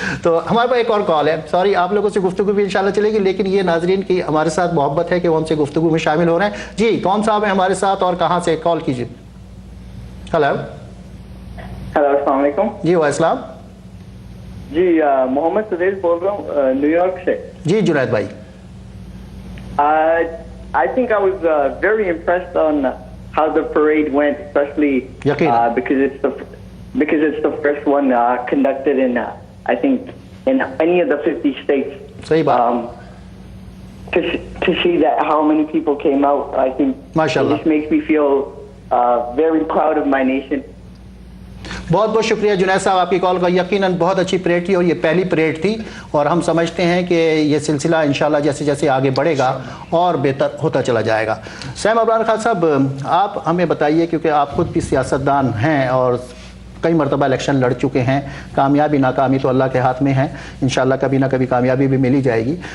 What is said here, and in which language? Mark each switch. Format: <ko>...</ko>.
<ur>تو ہمارے پاس ایک اور کال ہے, سوری آپ لوگوں سے گفتگو بھی انشاءاللہ چلے گی, لیکن یہ ناظرین کی ہمارے ساتھ محبت ہے کہ وہ ہم سے گفتگو میں شامل ہو رہے ہیں. جی کون صاحب ہیں ہمارے ساتھ اور کہاں سے کال کیجیے؟ ہلو ہلو السلام علیکم. جی وعلیکم السلام. جی محمد سدیل بول رہا ہوں نیو یارک سے. جی جنید بھائی.</ur> <en>I think I was very impressed on how the parade went, especially because it's the first one conducted in I think in any of the 50 states.</en> <ur>صحیح بات.</ur> <en>To see that how many people came out, I think it just makes me feel very proud of my nation.</en> <ur>بہت بہت شکریہ جنید صاحب آپ کی کال کا. یقیناً بہت اچھی پریڈ تھی, اور یہ پہلی پریڈ تھی, اور ہم سمجھتے ہیں کہ یہ سلسلہ انشاءاللہ جیسے جیسے آگے بڑھے گا اور بہتر ہوتا چلا جائے گا. سیم عمران خان صاحب آپ ہمیں بتائیے, کیونکہ آپ خود بھی سیاستدان ہیں اور کئی مرتبہ الیکشن لڑ چکے ہیں, کامیابی ناکامی تو اللہ کے ہاتھ میں ہے, انشاءاللہ کبھی نہ کبھی کامیابی بھی ملی جائے گی.</ur>